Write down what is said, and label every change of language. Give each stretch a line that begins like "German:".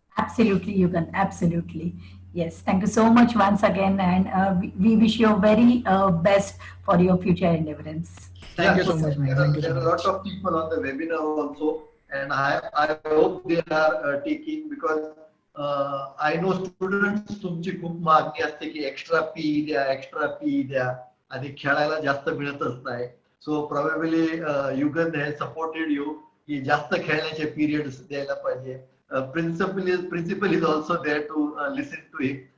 English: Absolutely, Yugan. Absolutely. Yes. Thank you so much once again, and we wish you very best for your future endeavors. Thank you so much, man. Thank you so There are a much. lot of people on the webinar also, and I hope they are taking, because I know
Marathi: student तुमची खूप मागणी असते की extra P द्या आणि खेळायला जास्त मिळतच नाही.
English: so probably Yugan has supported you
Marathi: की जास्त खेळण्याचे पिरियड्स द्यायला पाहिजे.
English: Principal is also there to listen to him.